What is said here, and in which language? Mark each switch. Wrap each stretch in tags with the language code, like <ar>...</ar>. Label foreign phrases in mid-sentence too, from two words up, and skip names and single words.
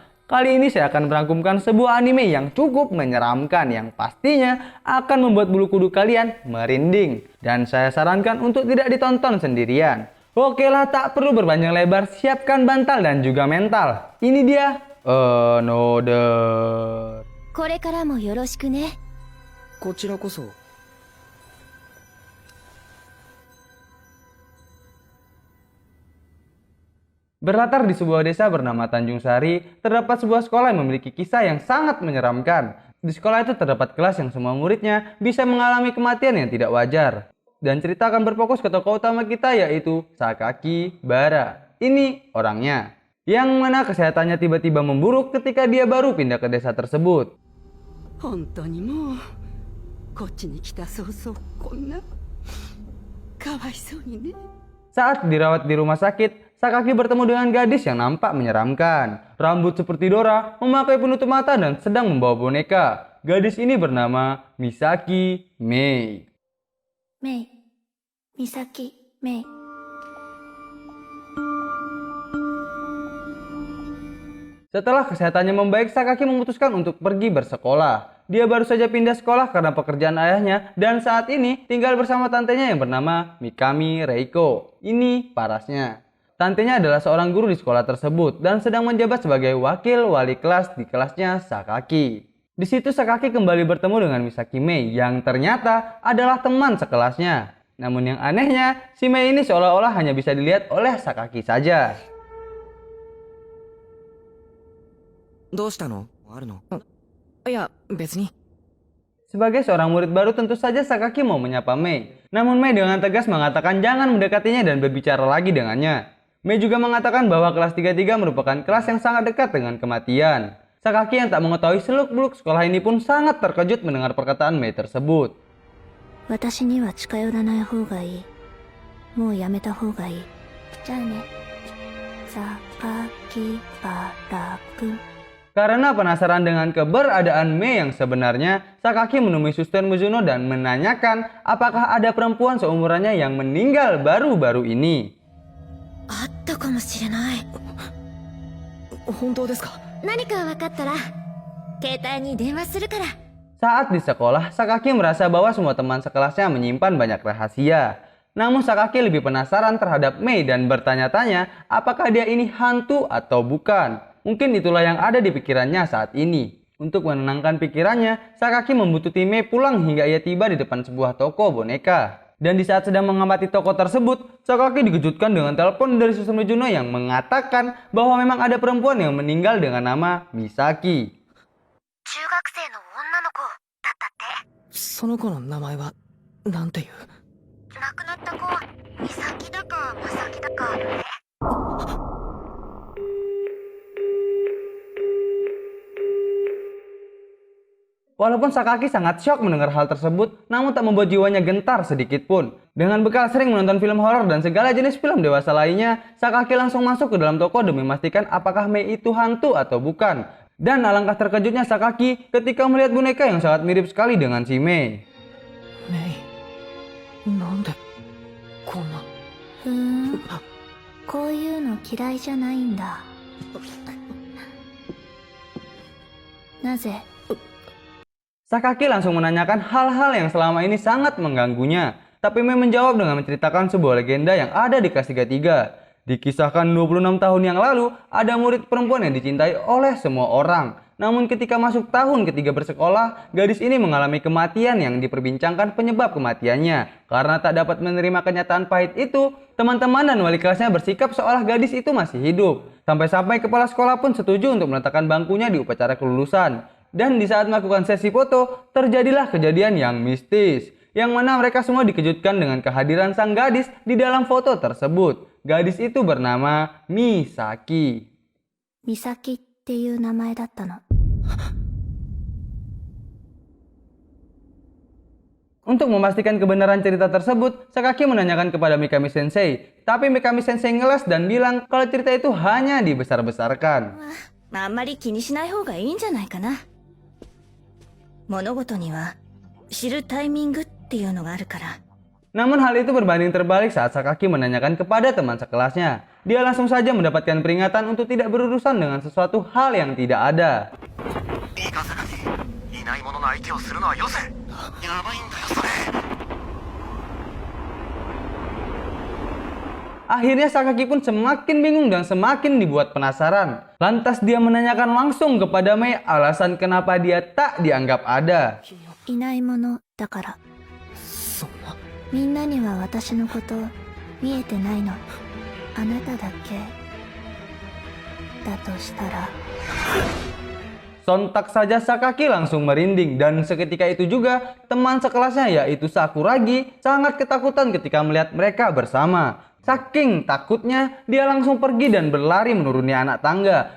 <id>Kali ini saya akan merangkumkan sebuah anime yang cukup menyeramkan yang pastinya akan membuat bulu kuduk kalian merinding. Dan saya sarankan untuk tidak ditonton sendirian. Oke lah, tak perlu berpanjang lebar, siapkan bantal dan juga mental. Ini dia, Another.</id> <ja>これからもよろしくね。こちらこそ。</ja> <id>Berlatar di sebuah desa bernama Tanjung Sari, terdapat sebuah sekolah yang memiliki kisah yang sangat menyeramkan. Di sekolah itu terdapat kelas yang semua muridnya bisa mengalami kematian yang tidak wajar. Dan cerita akan berfokus ke tokoh utama kita yaitu Sakaki Bara. Ini orangnya. Yang mana kesehatannya tiba-tiba memburuk ketika dia baru pindah ke desa tersebut.</id> <ja>本当にもうこっちに来た早々こんなかわいそうにね。</ja> <id>Saat dirawat di rumah sakit, Sakaki bertemu dengan gadis yang nampak menyeramkan. Rambut seperti Dora, memakai penutup mata dan sedang membawa boneka. Gadis ini bernama Misaki Mei. メイ、ミサキ、メイ。 Setelah kesehatannya membaik, Sakaki memutuskan untuk pergi bersekolah. Dia baru saja pindah sekolah karena pekerjaan ayahnya dan saat ini tinggal bersama tantenya yang bernama Mikami Reiko. Ini parasnya. Tantenya adalah seorang guru di sekolah tersebut dan sedang menjabat sebagai wakil wali kelas di kelasnya Sakaki. Di situ Sakaki kembali bertemu dengan Misaki Mei yang ternyata adalah teman sekelasnya. Namun yang anehnya, si Mei ini seolah-olah hanya bisa dilihat oleh Sakaki saja.</id> <ja>どうしたの？あるの？いや、別に。</ja> <id>Sebagai seorang murid baru tentu saja Sakaki mau menyapa Mei. Namun Mei dengan tegas mengatakan jangan mendekatinya dan berbicara lagi dengannya. Mei juga mengatakan bahwa kelas 33 merupakan kelas yang sangat dekat dengan kematian. Sakaki yang tak mengetahui seluk-beluk sekolah ini pun sangat terkejut mendengar perkataan Mei tersebut.</id> <ja>私には近寄らない方がいい。もうやめた方がいい。じゃあね。榊原くん。</ja> <id>Karena penasaran dengan keberadaan Mei yang sebenarnya, Sakaki menemui Suster Mizuno dan menanyakan apakah ada perempuan seumurannya yang meninggal baru-baru ini.</id> <ja>あったかもしれない。本当ですか？何か分かったら、携帯に電話するから。</ja> <id>Saat di sekolah, Sakaki merasa bahwa semua teman sekelasnya menyimpan banyak rahasia. Namun Sakaki lebih penasaran terhadap Mei dan bertanya-tanya apakah dia ini hantu atau bukan. Mungkin itulah yang ada di pikirannya saat ini. Untuk menenangkan pikirannya, Sakaki membutuhkan Mei pulang hingga ia tiba di depan sebuah toko boneka. Dan di saat sedang mengamati toko tersebut, Sakaki dikejutkan dengan telepon dari Suster Mizuno yang mengatakan bahwa memang ada perempuan yang meninggal dengan nama Misaki.</id> <ja>中学生の女の子だったって。その子の名前はなんていう？亡くなった子は美咲だかまさきだかね。</ja> <id>Walaupun Sakaki sangat syok mendengar hal tersebut, namun tak membuat jiwanya gentar sedikit pun. Dengan bekal sering menonton film horor dan segala jenis film dewasa lainnya, Sakaki langsung masuk ke dalam toko demi memastikan apakah Mei itu hantu atau bukan. Dan alangkah terkejutnya Sakaki ketika melihat boneka yang sangat mirip sekali dengan si Mei.</id> <ja>メイ、なんでこんな。ふーん。こういうの嫌いじゃないんだ。なぜ？</ja> <id>Sakaki langsung menanyakan hal-hal yang selama ini sangat mengganggunya. Tapi Mei menjawab dengan menceritakan sebuah legenda yang ada di kelas 33. Dikisahkan 26 tahun yang lalu, ada murid perempuan yang dicintai oleh semua orang. Namun ketika masuk tahun ketiga bersekolah, gadis ini mengalami kematian yang diperbincangkan penyebab kematiannya. Karena tak dapat menerima kenyataan pahit itu, teman-teman dan wali kelasnya bersikap seolah gadis itu masih hidup. Sampai-sampai kepala sekolah pun setuju untuk meletakkan bangkunya di upacara kelulusan. Dan di saat melakukan sesi foto, terjadilah kejadian yang mistis. Yang mana mereka semua dikejutkan dengan kehadiran sang gadis di dalam foto tersebut. Gadis itu bernama Misaki.</id> <ja>美咲っていう名前だったの。</ja> <id>Untuk memastikan kebenaran cerita tersebut, Sakaki menanyakan kepada Mikami Sensei. Tapi Mikami Sensei ngeles dan bilang kalau cerita itu hanya dibesar-besarkan.</id> <ja>あんまり気にしない方がいいんじゃないかな。物事には知るタイミングっっていうのがあるから。</ja> <id>Namun hal itu berbanding terbalik saat Sakaki menanyakan kepada teman sekelasnya. Dia langsung saja mendapatkan peringatan untuk tidak berurusan dengan sesuatu hal yang tidak ada. Akhirnya Sakaki pun semakin bingung dan semakin dibuat penasaran. Lantas dia menanyakan langsung kepada Mei alasan kenapa dia tak dianggap ada.</id> <ja>いないものだから。そんな。みんなには私のこと見えてないの。あなただけだとしたら。</ja> <id>Sontak saja Sakaki langsung merinding dan seketika itu juga teman sekelasnya yaitu Sakuragi sangat ketakutan ketika melihat mereka bersama. Saking takutnya dia langsung pergi dan berlari menuruni anak tangga.</id>